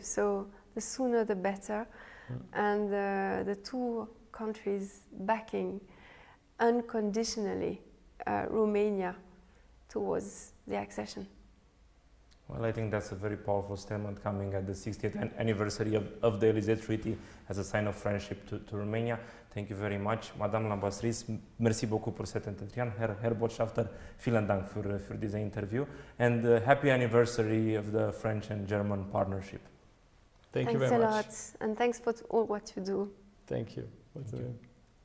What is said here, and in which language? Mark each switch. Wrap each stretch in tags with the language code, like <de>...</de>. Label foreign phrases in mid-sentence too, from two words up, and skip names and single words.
<en>So the sooner the better. And the two countries backing unconditionally Romania towards the accession. Well, I think that's a very powerful statement coming at the 60th anniversary of the Élysée Treaty as a sign of friendship to Romania. Thank you very much.</en> <fr>Madame l'ambassadrice, merci beaucoup pour cet entretien.</fr> <de>Herr Botschafter, vielen Dank für dieses Interview.</de> <en>And happy anniversary of the French and German partnership. Thank you very much. Thanks a lot, and thanks for all what you do. Thank you.</en>